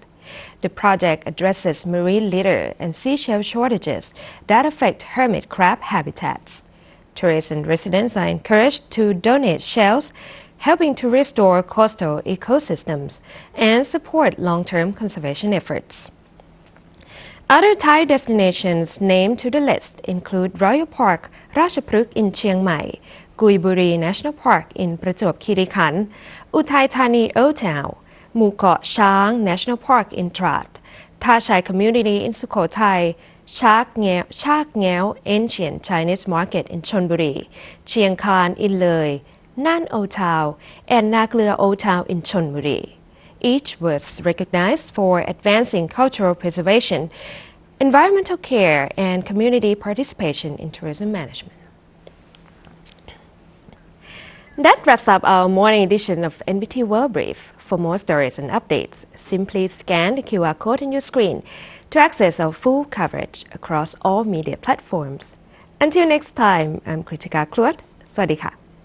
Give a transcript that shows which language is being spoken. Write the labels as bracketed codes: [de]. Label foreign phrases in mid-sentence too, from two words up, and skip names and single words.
[en] The project addresses marine litter and seashell shortages that affect hermit crab habitats. Tourists and residents are encouraged to donate shells, helping to restore coastal ecosystems and support long-term conservation efforts. Other Thai destinations named to the list include Royal Park Ratchapruk in Chiang Mai, Gui Buri National Park in Prachuap Khiri Khan, Uthai Thani Old Town, Mu Got Shang National Park in Trat, Tha Chai Community in Sukhothai, Chak Ngeo Ancient Chinese Market in Chonburi, Chiang Khan in Loi, Nan Old Town, and Naklua Old Town in Chonburi. Each was recognized for advancing cultural preservation, environmental care, and community participation in tourism management. That wraps up our morning edition of NBT World Brief. For more stories and updates, simply scan the QR code on your screen to access our full coverage across all media platforms. Until next time, I'm Kritika Kluat. [th] สวัสดีค่ะ